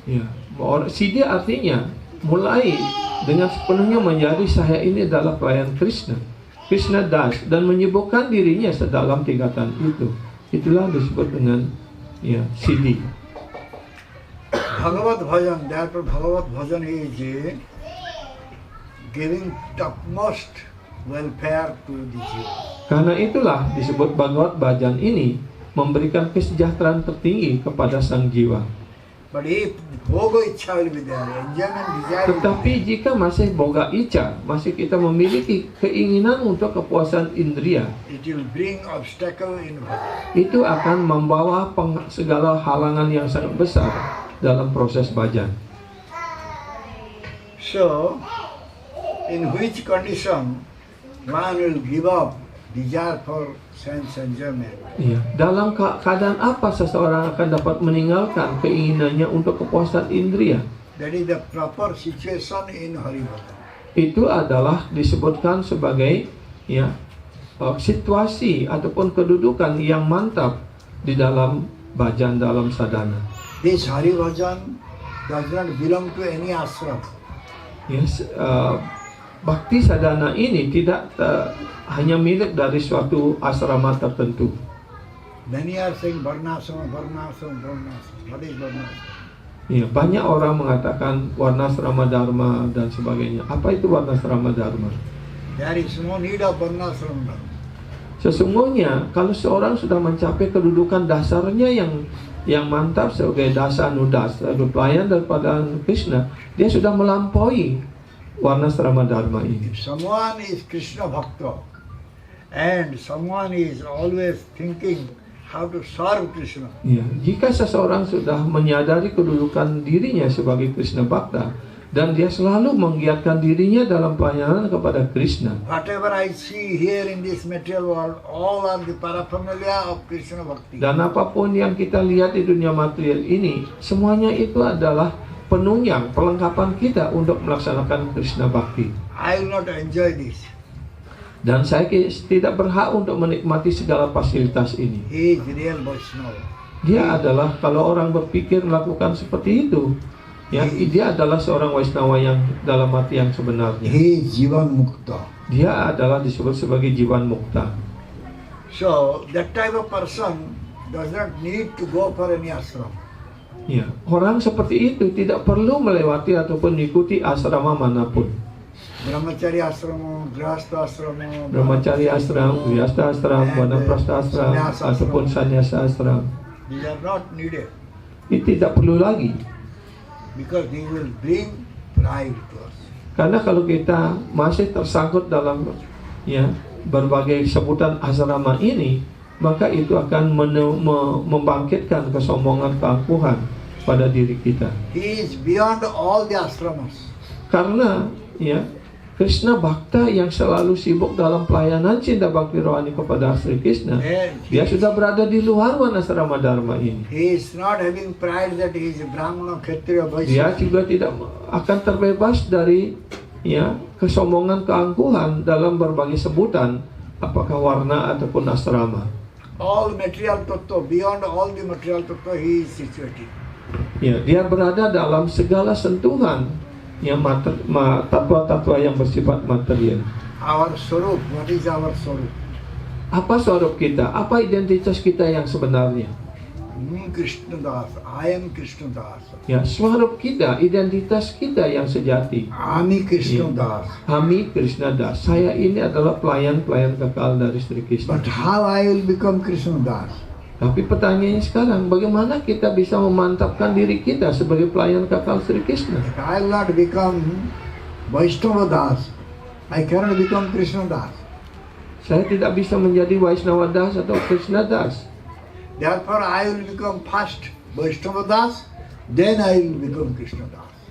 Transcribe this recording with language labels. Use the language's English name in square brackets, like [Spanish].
[Indonesian] ya, siddhi artinya mulai dengan sepenuhnya menjadi saya ini adalah pelayan Krishna, Krishna Das, dan menyibukkan dirinya sedalam tingkatan itu. Itulah disebut dengan ya siddhi. [English] Bhagavad Bhajan, therefore Bhagavad Bhajan is giving topmost welfare to the jiva. [Indonesian] Karena itulah disebut Bhagavad Bhajan ini memberikan kesejahteraan tertinggi kepada sang jiwa. [English] But if bhoga ichha will be there, enjoyment desire will be [Indonesian] Tetapi jika masih boga ica, masih kita memiliki keinginan untuk kepuasan indria, [English] there, it will bring obstacle in bhajan. [Indonesian] itu akan membawa segala halangan yang sangat besar dalam proses bhajan. [English] So, in which condition one will give up desire for sense enjoyment? [Indonesian] Ya, dalam keadaan apa seseorang akan dapat meninggalkan keinginannya untuk kepuasan indria? [English] That is the proper situation in Hari Bhajan. [Indonesian] Itu adalah disebutkan sebagai ya situasi ataupun kedudukan yang mantap di dalam bhajan, dalam sadhana. [English] This Hari Bhajan does not belong to any ashram. [Indonesian] Yes, bakti sadhana ini tidak hanya milik dari suatu asrama tertentu. [English] Many are saying Varnasrama, Varnasrama, Varnasrama. What is Varnasrama? [Indonesian] Ya, banyak orang mengatakan warnasrama dharma dan sebagainya. Apa itu warnasrama dharma? [English] There is no need of Varnasrama. [Indonesian] Sesungguhnya kalau seorang sudah mencapai kedudukan dasarnya yang mantap sebagai dasa nudas, pelayan daripada Krishna, dia sudah melampaui warnasrama dharma ini. [English] If someone is Krishna Bhakta and someone is always thinking how to serve Krishna, [Indonesian] Ya, jika seseorang sudah menyadari kedudukan dirinya sebagai Krishna Bhakta dan dia selalu menggiatkan dirinya dalam pelayanan kepada Krishna, [English] whatever I see here in this material world, all are the paraphernalia of Krishna Bhakti. [Indonesian] dan apapun yang kita lihat di dunia material ini, semuanya itu adalah penunjang, perlengkapan kita untuk melaksanakan Krishna Bhakti. [English] I will not enjoy this. [Indonesian] Dan saya tidak berhak untuk menikmati segala fasilitas ini. [English] He is real Vaishnava. [Indonesian] Dia adalah, kalau orang berpikir melakukan seperti itu, ya, dia adalah seorang Waisnawa yang dalam arti yang sebenarnya. [English] He is Jivan Mukta. [Indonesian] Dia adalah disebut sebagai Jivan Mukta. [English] So that type of person does not need to go for any ashram. [Indonesian] Ya, orang seperti itu tidak perlu melewati ataupun mengikuti asrama manapun. [English] Brahmachari asrama, Grihastha asrama, [Indonesian] Brahmacari ashram, Grihastha ashram, Vanaprastha ashram, [English] Sannyasa [Indonesian] ataupun Sannyasa ashram. [English] these are not needed [Indonesian] Ini tidak perlu lagi. [English] because they will bring pride to us. [Indonesian] Karena kalau kita masih tersangkut dalam, ya, berbagai sebutan asrama ini, maka itu akan membangkitkan kesombongan, keangkuhan pada diri kita. [English] He is beyond all the ashramas. [Indonesian] Karena, ya, Krishna Bhakta yang selalu sibuk dalam pelayanan cinta bakti rohani kepada Sri Krishna, [English] And [Indonesian] dia sudah berada di luar Wanasrama Dharma ini. [English] he is not having pride that he is a Brahmana, Kshatriya, [Indonesian] Dia [English] Vaishya. [Indonesian] juga tidak akan terbebas dari, ya, kesombongan, keangkuhan dalam berbagai sebutan, apakah warna ataupun asrama. [English] All material tattva, beyond all the material tattva, he is situated. [Indonesian] Ya, dia berada dalam segala sentuhan yang tatwa-tatwa yang bersifat material. [English] Our Swarup, what is our Swarup? [Indonesian] Apa swarup kita? Apa identitas kita yang sebenarnya? [English] Me Krishna Das, I am Krishna Das. [Indonesian] Ya, swarup kita, identitas kita yang sejati. [Bangla] Ami Krishna Das. [Indonesian] Kami Krishna Das. Saya ini adalah pelayan-pelayan kekal dari Sri Krishna. [English] But how I will become Krishna Das? [Indonesian] Tapi pertanyaannya sekarang, bagaimana kita bisa memantapkan diri kita sebagai pelayan kekal Sri Krishna? [English] If I will not become Vaishnava Das, I cannot become Krishna Das. [Indonesian] Saya tidak bisa menjadi Vaishnava Das atau Krishna Das. [English] Therefore, I will become first Vaishnava Das, then I will become Krishna Das.